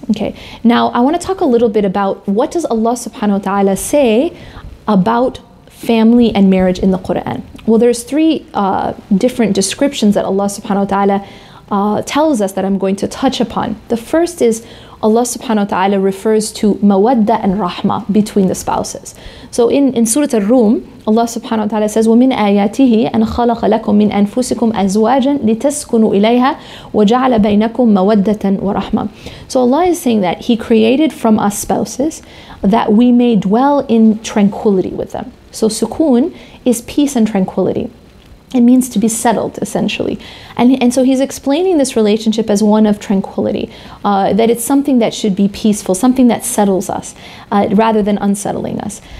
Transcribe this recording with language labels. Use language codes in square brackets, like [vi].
[en] Okay, now I want to talk a little bit about what does Allah subhanahu wa ta'ala say about family and marriage in the Quran. Well, there's three different descriptions that Allah subhanahu wa ta'ala tells us that I'm going to touch upon. The first is Allah subhanahu wa ta'ala refers to mawadda and rahma between the spouses. So in Surah Al-Rum, Allah subhanahu wa ta'ala says, [ar] وَمِنْ آيَاتِهِ أَنْ خَلَقَ لَكُم مِّنْ أَنفُسِكُمْ أَزْوَاجًا لِتَسْكُنُوا إِلَيْهَا وَجَعَلَ بَيْنَكُمْ مَوَدَّةً وَرَحْمَةً. [en] So Allah is saying that He created from us spouses that we may dwell in tranquility with them. So sukoon is peace and tranquility. It means to be settled, essentially. And so He's explaining this relationship as one of tranquility, that it's something that should be peaceful, something that settles us, rather than unsettling us.